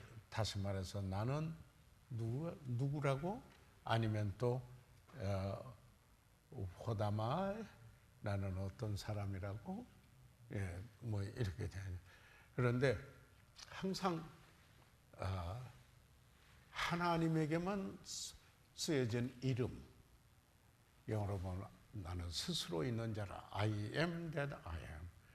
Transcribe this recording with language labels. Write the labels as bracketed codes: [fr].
[ko] 다시 말해서 나는 누구라고? 아니면 또 [en] What am I? [ko] 나는 어떤 사람이라고? 뭐 이렇게 되는. 그런데 항상 하나님에게만 쓰여진 이름, 영어로 보면 나는 스스로 있는 자라 [en] I am that I am.